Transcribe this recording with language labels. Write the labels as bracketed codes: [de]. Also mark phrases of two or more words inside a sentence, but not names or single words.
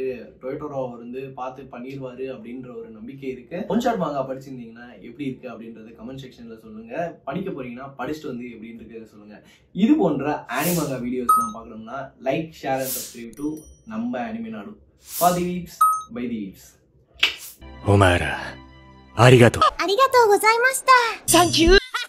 [ta] டொயோட்டோரா வந்து பார்த்து பண்ணிடுவாரு அப்படின்ற ஒரு நம்பிக்கை இருக்கு. [en] one shot [ta] மாங்கா படிச்சிருந்தீங்கன்னா எப்படி இருக்கு அப்படின்றத [en] comment sectionல [ta] சொல்லுங்க. படிக்க போறீங்கன்னா படிச்சுட்டு வந்து எப்படின்னு இருக்கிறத சொல்லுங்க. இது போன்ற [en] animanga videos [ta] நான் பார்க்கணும்னா [en] like, share and subscribe to [ta] நம்ம அனிமே நாடு. [en] for the weebs by the weebs. [ja] お前ら、ありがとう。ありがとうございました。サンキュー。